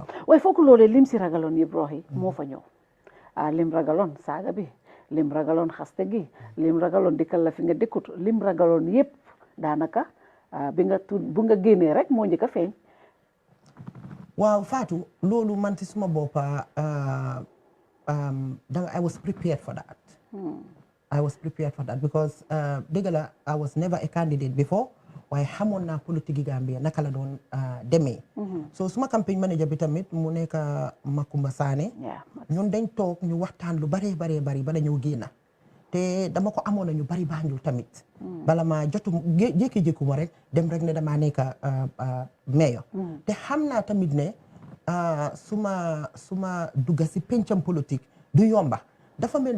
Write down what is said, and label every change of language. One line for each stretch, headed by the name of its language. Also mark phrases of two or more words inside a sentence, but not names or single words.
Wolof: waaye foog loolee lim si ragaloon yëpp Rohey moo fa ñëw lim ragaloon saaga bi lim ragaloon xaste gi lim ragaloon dikkal la fi nga dëkkut lim ragaloon yëpp daanaka bu nga génnee rek moo njëkk a feeñ waaw Fatou loolu man ci suma boppa
English: I was prepared for that I was prepared for that because
Wolof: dëgg la
English: I was never a candidate before
Wolof: waaye xamoon naa politique Gambia naka la doon demee so suma campagne manager bi tamit mu nekk Makumba Sané ñun dañ toog ñu waxtaan lu bari bala ñëw génna te dama ko amoon na ñu bari Banjul tamit bala ma jotu jékki-jékki ma rek dem rek ne damaa
English: nekk mayor te xam naa tamit ne suma dugga si pencam politique du yomba dafa mel